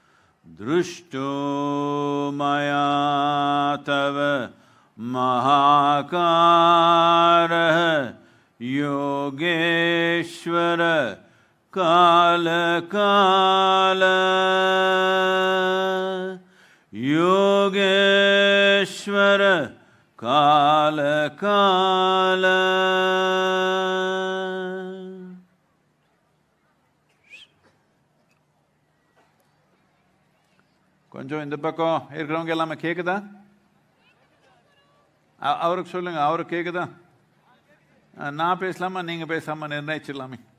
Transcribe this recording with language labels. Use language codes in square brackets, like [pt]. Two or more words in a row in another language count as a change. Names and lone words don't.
[sa] दृष्टो मया तव महाकार योगेश्वर काल काल योगेश्वर काल काल. [ta] கொஞ்சம் இந்த பக்கம் இருக்கிறவங்க எல்லாமே கேக்குதா? அவருக்கு சொல்லுங்க, அவருக்கு கேக்குதா? நான் பேசலாமா, நீங்க பேசாம நிர்ணயிச்சிடலாமே.